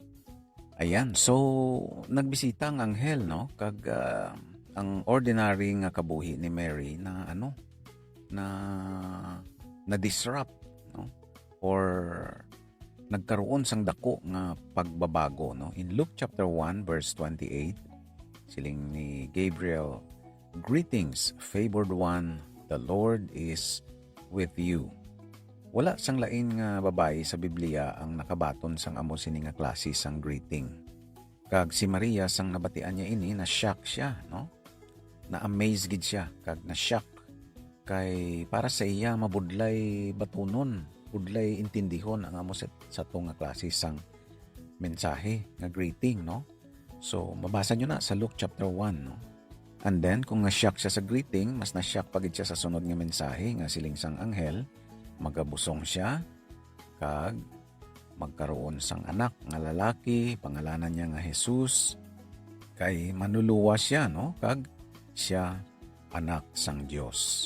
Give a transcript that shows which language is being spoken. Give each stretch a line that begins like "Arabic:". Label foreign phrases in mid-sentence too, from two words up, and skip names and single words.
Hiligaynon: Ayan, so nagbisita ang anghel, no, kag ang ordinary nga kabuhi ni Mary na na disrupt, no, or nagkaroon sang dako nga pagbabago, no.
English: In Luke chapter 1 verse 28,
Hiligaynon: siling ni Gabriel,
English: greetings favored one, the Lord is with you.
Hiligaynon: Wala sang lain nga babae sa Biblia ang nakabaton sang amo sini nga klase sang greeting. Kag si Maria sang nabatian niya ini, na shock siya, no. Na-amaze gid siya kag na-shock kay para sa iya mabudlay batunon, budlay intindihon ang amo sa tong nga klase sang mensahe nga greeting, no. So mabasa nyo na sa Luke chapter 1, no. And then kung na-shock siya sa greeting, mas na-shock pa gid siya sa sunod nga mensahe nga siling sang anghel, magabusong siya kag magkaroon sang anak nga lalaki, pangalanan niya nga Jesus, kay manuluwa siya, no, kag siya anak sang Dios.